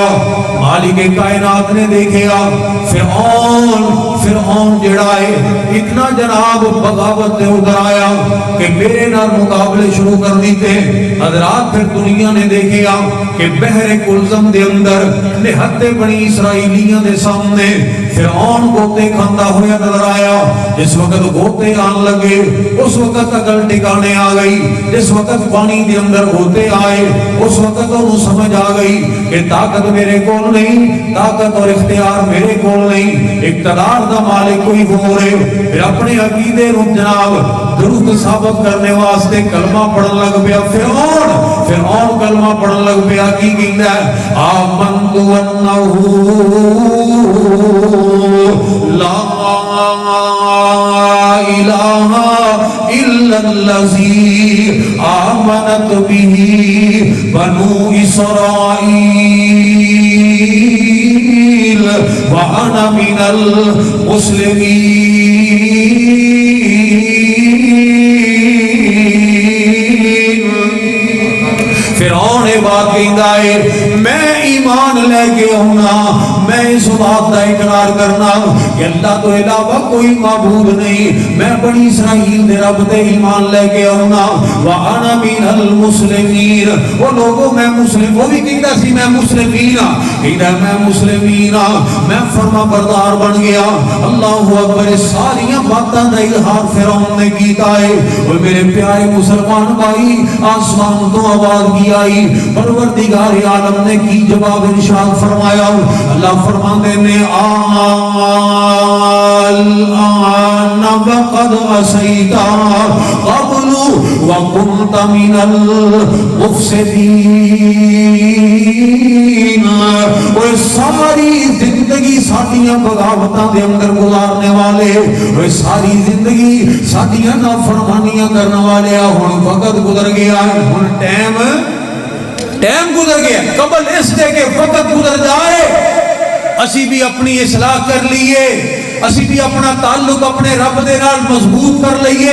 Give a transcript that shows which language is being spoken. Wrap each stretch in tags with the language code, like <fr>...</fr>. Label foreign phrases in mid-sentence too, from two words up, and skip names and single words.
<pa>مالک کائنات نے دیکھیا فرعون جڑا ہے اتنا جناب بغاوت دے ادھر آیا کہ میرے نال مقابلے شروع کر دیتے۔ حضرات پھر دنیا نے دیکھیا کہ بحر کلزم دے اندر نہت بنی اسرائیلیاں دے سامنے فرعون گوتے کھاندا ہویا نظر آیا۔ جس وقت گوتے آن لگے اس وقت عقل ٹھکانے آ گئی، جس وقت پانی دے اندر گوتے آئے اس وقت انہوں سمجھ آ گئی کہ طاقت میرے کول نہیں، طاقت اور اختیار میرے کول نہیں، اقتدار دا مالک کوئی ہو رہے۔ پھر اپنے عقیدے رو جناب درست ثابت کرنے واسطے کلمہ پڑھن لگ پیا۔ فرعون کلمہ پڑھن لگ پیا، کی کہندا ہے</pa> <ar>آمنت انہ لا الہ الا الذی آمنت به بنو اسرائیل وانا من المسلمین۔</ar> <pa>فرعون بات کہندا ہے میں ایمان لے کے ہونا، میں اس بات کا اقرار کرنا کہ اللہ تو علاوہ کوئی معبود نہیں، میں بنی اسرائیل دے رب دے ایمان لے کے ہونا۔</pa> <ar>وَأَنَا مِنَ الْمُسْلِمِينَ،</ar> <ur>وہ لوگوں میں مسلم، وہ بھی کہتا سی میں مسلمین، کہتا میں مسلمین، میں فرما بردار بن گیا۔</ur> <ar>اللہ اکبر،</ar> <pa>ساریاں باتاں دا اظہار فرعون نے کیتا ہے۔ اور میرے پیارے مسلمان بھائی، آسمان تو آواز کی آئی، پروردگار عالم نے کی جواب ارشاد فرمایا۔ اللہ فرماتے نے</pa> <ar>الآن وقد عصیت قبل وکنت من المفسدین۔</ar> <pa>وہ ساری زندگی ساتھیاں بغاوتاں دے اندر گزارنے والے، وہ ساری زندگی ساتھیاں نافرمانیاں کرنے والے، ہن وقت گزر گیا ہے، ہن ٹائم گزر گیا، قبل اس دے کہ وقت گزر جائے اسی بھی اپنی اصلاح کر لیے، اسی بھی اپنا تعلق اپنے رب دے نال مضبوط کر لئیے۔</pa>